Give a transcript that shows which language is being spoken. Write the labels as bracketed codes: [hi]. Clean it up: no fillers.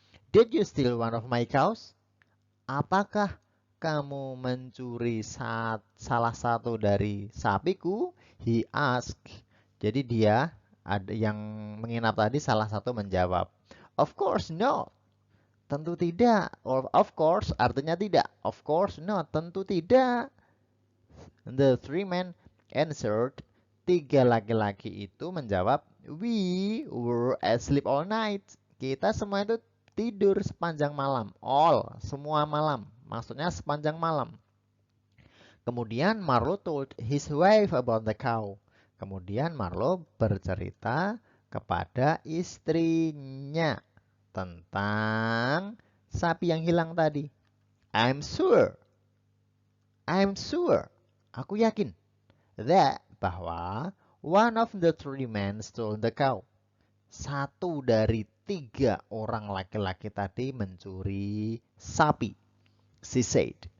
[en] Did you steal one of my cows? [id] Apakah kamu mencuri salah satu dari sapiku? [en] He asked. [id] Jadi yang menginap tadi salah satu menjawab, [en] of course not. [id] tentu tidak. [en] Of course [id] artinya tidak. [en] Of course not, [id] tentu tidak. [en] The three men answered. [id] Tiga laki-laki itu menjawab, [en] we were asleep all night. [id] Kita semua itu tidur sepanjang malam. All, semua malam. Maksudnya sepanjang malam. [en] Kemudian Marlowe told his wife about the cow. [id] Kemudian Marlowe bercerita kepada istrinya tentang sapi yang hilang tadi. [en] I'm sure. [id] Aku yakin. [en] That bahwa one of the three men stole the cow. [id] Satu dari tiga orang laki-laki tadi mencuri sapi. [en] She said.